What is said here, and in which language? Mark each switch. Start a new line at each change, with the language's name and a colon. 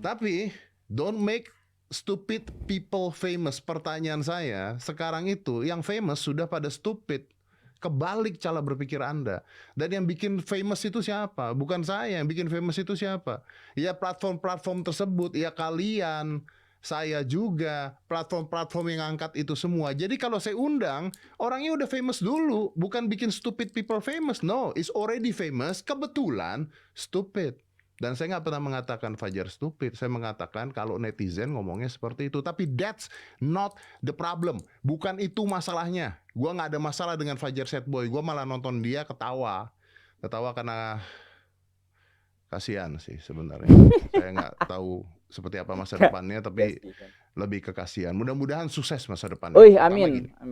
Indonesian: Tapi
English: don't make stupid people famous.
Indonesian: Pertanyaan saya, sekarang itu yang famous sudah pada stupid. Kebalik cara berpikir Anda. Dan yang bikin famous itu siapa? Bukan saya. Yang bikin famous itu siapa? Ya platform-platform tersebut. Ya kalian, saya juga, platform-platform yang angkat itu semua. Jadi kalau saya undang, orangnya udah famous dulu, bukan bikin
English: stupid people famous. No, it's already famous,
Indonesian: kebetulan
English: stupid.
Indonesian: Dan saya nggak pernah mengatakan Fajar stupid. Saya mengatakan kalau netizen ngomongnya seperti itu. Tapi
English: that's not the problem.
Indonesian: Bukan itu masalahnya. Gua nggak ada masalah dengan Fajar Setboy. Gua malah nonton dia ketawa. Ketawa karena kasihan sih sebenarnya. Saya nggak tahu seperti apa masa depannya, tapi lebih ke kasihan. Mudah-mudahan sukses masa depannya. Amin.